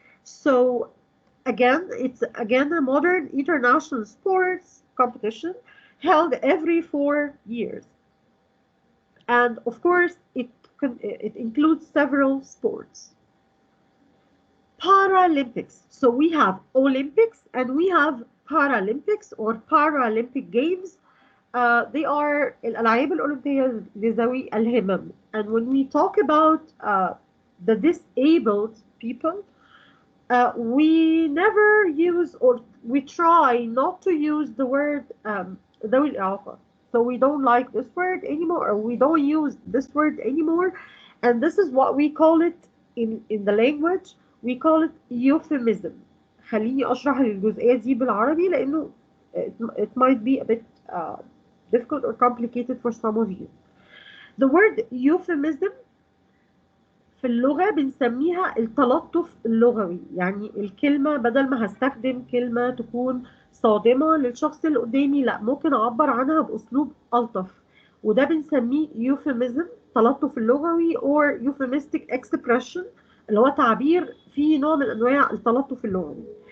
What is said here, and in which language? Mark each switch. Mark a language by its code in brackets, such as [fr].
[en] So again, it's again a modern international sports competition held every 4 years, and of course it includes several sports. Paralympics. So we have Olympics and we have Paralympics or Paralympic Games. They are [ar] الألعاب الأولمبية لذوي الهمم. [en] And when we talk about the disabled people, we never use, or we try not to use the word [ar] ذوي الإعاقة. [en] So we don't like this word anymore, or we don't use this word anymore. And this is what we call it in the language. We call it euphemism. [ar] خليني أشرح الجزئية دي بالعربي لأنه [en] it might be a bit difficult or complicated for some of you. The word [ar] euphemism في اللغة بنسميها التلطف اللغوي. يعني الكلمة بدل ما هستخدم كلمة تكون صادمة للشخص اللي قدامي، لا، ممكن أعبر عنها بأسلوب ألطف، وده بنسميه euphemism، التلطف اللغوي [en] or euphemistic expression، [ar] اللي هو تعبير فيه نوع من أنواع التلطف اللغوي.